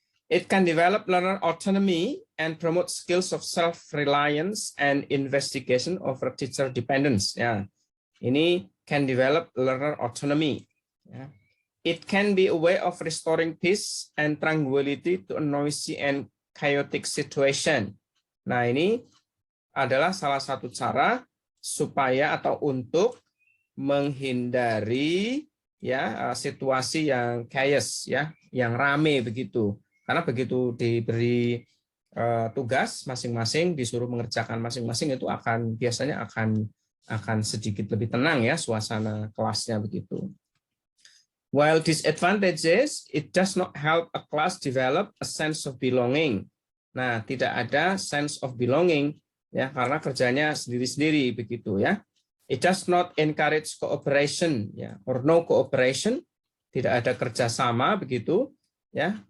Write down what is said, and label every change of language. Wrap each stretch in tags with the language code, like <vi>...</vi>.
<en>It can develop learner autonomy and promote skills of self-reliance and investigation over teacher dependence. Ya, ini can develop learner autonomy. Ya. It can be a way of restoring peace and tranquility to a noisy and chaotic situation.</en> <id>Nah, ini adalah salah satu cara supaya atau untuk menghindari ya situasi yang chaos ya, yang rame begitu. Karena begitu diberi tugas masing-masing disuruh mengerjakan masing-masing itu biasanya akan sedikit lebih tenang ya suasana kelasnya begitu.</id> <en>While disadvantages, it does not help a class develop a sense of belonging.</en> <id>Nah, tidak ada sense of belonging ya karena kerjanya sendiri-sendiri begitu ya.</id> <en>It does not encourage cooperation ya or no cooperation,</en> <id>tidak ada kerjasama begitu ya.</id>